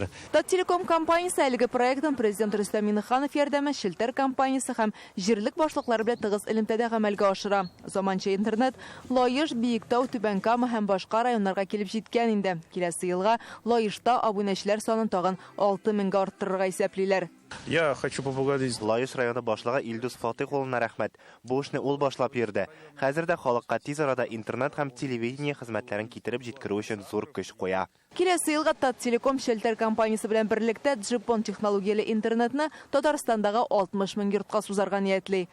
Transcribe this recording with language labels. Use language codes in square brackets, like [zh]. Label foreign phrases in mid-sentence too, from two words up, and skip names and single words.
[tt] Тателеком компаниясе әлеге проектын президент Рөстәм Миңнеханов ярдәме Шелтер компаниясе һәм җирлек башлыклары белән тыгыз элемтәдә гамәлгә ашыра. Заманча интернет Лаеш, Биектау, Түбәнкама һәм башка районнарга килеп җиткән инде. Киләсе елга Лаешта абунәчеләр санын тагын 6000-гә арттырырга исәплиләр. [ru] Я хочу поблагодарить [tt] Лаеш районы башлыгы Илдус Фатих улына рәхмәт. Бу эшне ул башлап йөрде. Хәзердә халыкка тиз арада интернет һәм телевидение хезмәтләрен китереп җиткерү өчен зур көч куя. Киләсе елга Тателеком Шелтер компаниясе белән берлектә Джипон технологияле интернетны Татарстандагы 60 мең йортка сузарга ниятли.